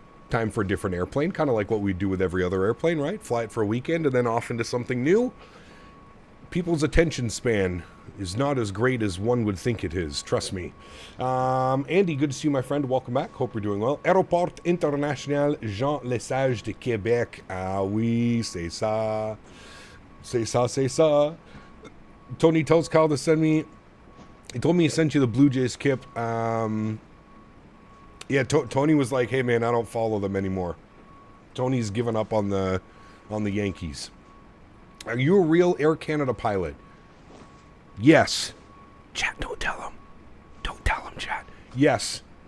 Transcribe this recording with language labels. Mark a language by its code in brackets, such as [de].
[en] Time for a different airplane, kind of like what we do with every other airplane, right? Fly it for a weekend and then off into something new. People's attention span is not as great as one would think it is, trust me. Andy, good to see you, my friend. Welcome back. Hope you're doing well. Aéroport International Jean Lesage de Québec. [fr] Ah oui, c'est ça. C'est ça, c'est ça. Tony tells Karl to send me [en] He told me he sent you the Blue Jays, Kip. Yeah, Tony was like, hey, man, I don't follow them anymore. Tony's given up on the Yankees. Are you a real Air Canada pilot? Yes. Chat, don't tell him. Don't tell him, chat. Yes.